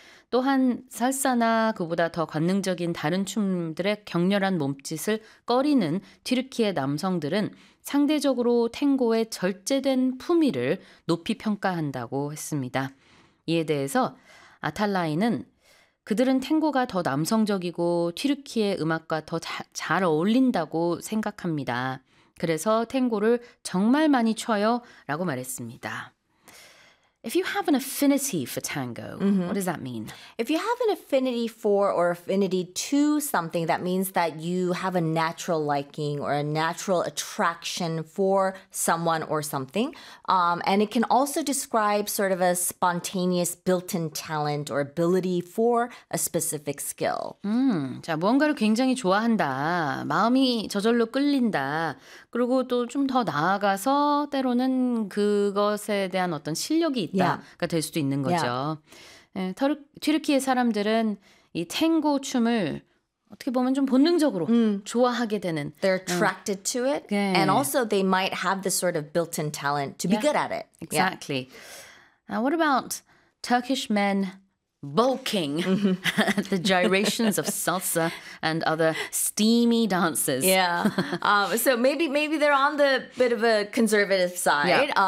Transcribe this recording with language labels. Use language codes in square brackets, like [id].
[ko] 또한 살사나 그보다 더 관능적인 다른 춤들의 격렬한 몸짓을 꺼리는 튀르키예 남성들은 상대적으로 탱고의 절제된 품위를 높이 평가한다고 했습니다. 이에 대해서 아탈라이는 그들은 탱고가 더 남성적이고 튀르키예 음악과 더 잘 어울린다고 생각합니다. 그래서 탱고를 정말 많이 쳐요 라고 말했습니다. [en] If you have an affinity for tango, what does that mean? If you have an affinity for or affinity to something, that means that you have a natural liking or a natural attraction for someone or something. And it can also describe sort of a spontaneous built-in talent or ability for a specific skill. [ko] 자, 무언가를 굉장히 좋아한다. 마음이 저절로 끌린다. 그리고 또 좀 더 나아가서 때로는 그것에 대한 어떤 실력이 있다. Yeah. 가 될 수도 있는 거죠. Yeah. 네, 튀르키예 사람들은 이 탱고 춤을 어떻게 보면 좀 본능적으로 좋아하게 되는 [en] They're attracted to it. 네. And also they might have this sort of built-in talent to be good at it. Exactly. Yeah. Now, what about Turkish men bulking the gyrations of salsa and other steamy dances. So maybe they're on the bit of a conservative side.